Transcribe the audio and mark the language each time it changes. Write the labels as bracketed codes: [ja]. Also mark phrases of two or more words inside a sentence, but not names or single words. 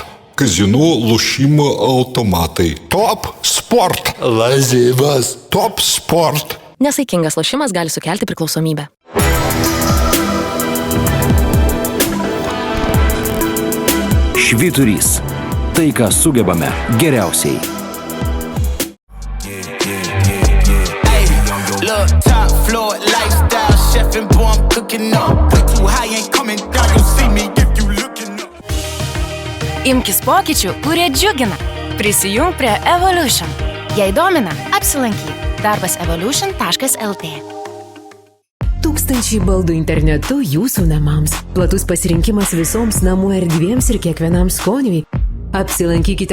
[lt] Казино, lošimo automatai. Top Sport. Lazivas. Top Sport. Nesaikingas lošimas gali sukelti priklausomybę. Švyturys. Tai, ką sugebame geriausiai. [en] Look, top floor lifestyle, chef and boy, I'm cooking up. Way too high, ain't coming down. You see me if you looking up. [lt] Imkis pokyčių, kurie džiugina. Prisijung prie Evolution. Jei domina, apsilankyk. Darbas evolution.lt. Tūkstančiai baldų internetu jūsų namams. Platus pasirinkimas visoms namų erdvėms ir kiekvienam skoniui.